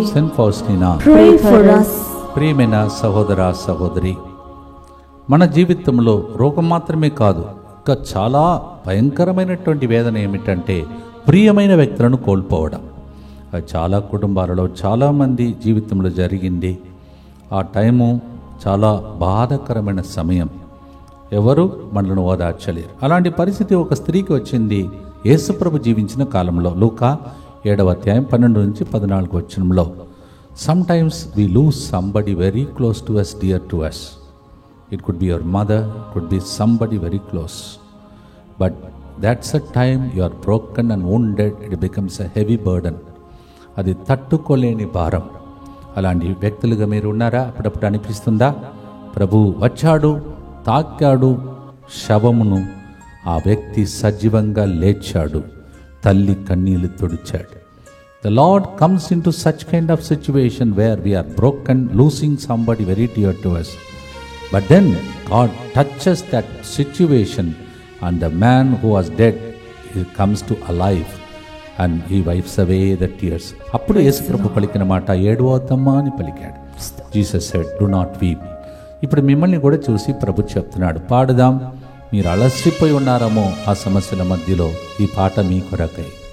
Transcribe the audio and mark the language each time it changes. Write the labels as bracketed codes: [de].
[te] Saint ఫాస్టినా, ప్రియమైన సహోదర సహోదరి, మన జీవితంలో రోగం మాత్రమే కాదు, ఇంకా చాలా భయంకరమైనటువంటి వేదన ఏమిటంటే ప్రియమైన వ్యక్తులను కోల్పోవడం. అది చాలా కుటుంబాలలో చాలామంది జీవితంలో జరిగింది. ఆ టైము చాలా బాధాకరమైన సమయం. ఎవరు మనల్ని ఓదార్చలేరు. అలాంటి పరిస్థితి ఒక స్త్రీకి వచ్చింది యేసుప్రభు జీవించిన కాలంలో. లూకా 7వ అధ్యాయం 12 నుంచి 14 వచనంలో, [en] sometimes we lose somebody very close to us, dear to us. It could be your mother, it could be somebody very close. But that's a time you are broken and wounded. It becomes a heavy burden. [te] అది తట్టుకోలేని భారం. అలాంటి వ్యక్తులుగా మీరు ఉన్నారా? అప్పుడప్పుడు అనిపిస్తుందా? ప్రభు వచ్చాడు, తాకాడు శవమును, ఆ వ్యక్తి సజీవంగా లేచాడు, తల్లి కన్నీళ్లు తుడిచాడు. [en] The Lord comes into such kind of situation where we are broken, losing somebody very dear to us. But then God touches that situation and the man who was dead, he comes to alive and he wipes away the tears. [te] అప్పుడు యేసు ప్రభు పలికిన మాట, ఏడవద్దమ్మా అని పలికాడు. [en] Jesus said, do not weep. [te] ఇప్పుడు మిమ్మల్ని కూడా చూసి ప్రభు చెప్తున్నాడు, పాడుదాం. మీరు అలసిపోయి ఉన్నారేమో ఆ సమస్యల మధ్యలో, ఈ పాట మీ కొరకై.